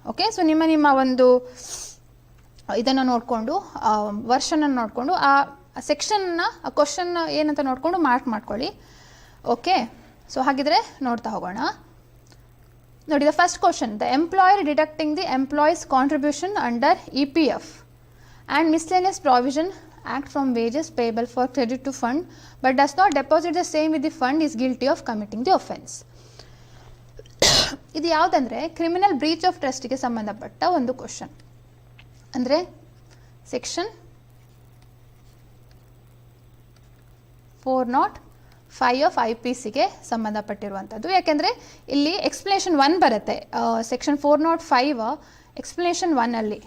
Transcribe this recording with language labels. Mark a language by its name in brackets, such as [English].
[Kannada] Okay, so ನಿಮ್ಮ ಒಂದು ಇದನ್ನು ನೋಡಿಕೊಂಡು, ವರ್ಷನನ್ನು ನೋಡಿಕೊಂಡು, ಆ ಸೆಕ್ಷನ್ನ ಆ ಕ್ವಶನ್ ಏನಂತ ನೋಡಿಕೊಂಡು ಮಾರ್ಕ್ ಮಾಡ್ಕೊಳ್ಳಿ. ಓಕೆ, ಸೊ ಹಾಗಿದ್ರೆ ನೋಡ್ತಾ ಹೋಗೋಣ. ನೋಡಿ, [English] The first question: the employer deducting the employees contribution under EPF and miscellaneous provision act from wages payable for credit to fund but does not deposit the same with the fund is guilty of committing the offense. [Kannada] ಇದು ಯಾವುದಂದರೆ criminal breach of ಟ್ರಸ್ಟ್ಗೆ ಸಂಬಂಧಪಟ್ಟ ಒಂದು question. ಅಂದರೆ section 405 of IPCಗೆ ಸಂಬಂಧಪಟ್ಟಿರುವಂಥದ್ದು. ಯಾಕೆಂದರೆ ಇಲ್ಲಿ explanation 1 ಬರುತ್ತೆ section 405 explanation 1ಅಲ್ಲಿ.